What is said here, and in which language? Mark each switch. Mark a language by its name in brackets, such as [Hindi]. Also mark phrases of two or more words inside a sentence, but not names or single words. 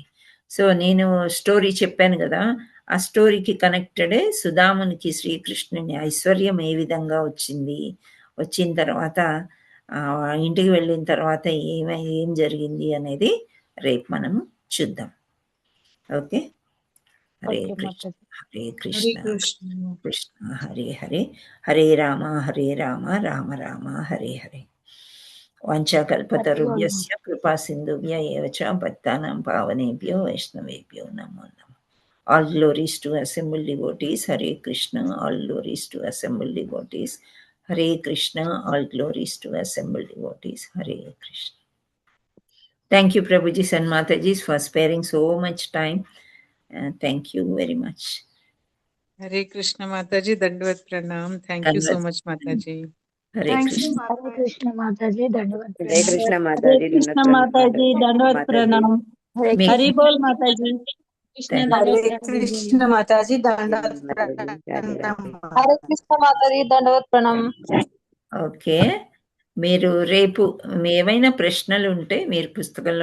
[Telugu] సో నేను స్టోరీ చెప్పాను కదా, ఆ స్టోరీకి కనెక్టెడే సుధామునికి శ్రీకృష్ణుని ఐశ్వర్యం ఏ విధంగా వచ్చింది, వచ్చిన తర్వాత ఇంటికి వెళ్ళిన తర్వాత ఏం జరిగింది అనేది రేపు మనము చూద్దాం. ఓకే, హరే కృష్ణ హరే కృష్ణ కృష్ణ హరే హరే, హరే రామ రామ రామ హరే హరే. [Sanskrit] వాంఛాకల్పతరుభ్యస్య కృపా సింధుభ్య ఏవ చ పతితానాం పావనేభ్యో వైష్ణవేభ్యో నమో నమః. [English] All glories to assembled devotees. Hare Krishna. All glories to assembled devotees. Hare Krishna. All glories to assembled devotees. Hare Krishna. Thank you, Prabhuji and Mataji, for sparing so much time. Thank you very much. Hare Krishna Mataji, Dandavat Pranam. Thank you so much, Mataji. Hare Krishna. [Telugu] హరే కృష్ణ మాతాజీ దండవత్ హరే కృష్ణ హరే మాతాజీ కృష్ణ మాతాజీ దండవత్ ప్రణామ్. హరి బోల్ మాతాజీ. [English] Hare [Telugu] కృష్ణ మాతాజీ దండవత్ ప్రణామ్. హరే కృష్ణ మాతాజీ దండవత్ ప్రణామ్. ఓకే, మీరు రేపు ఏమైనా ప్రశ్నలు ఉంటే మీరు పుస్తకంలో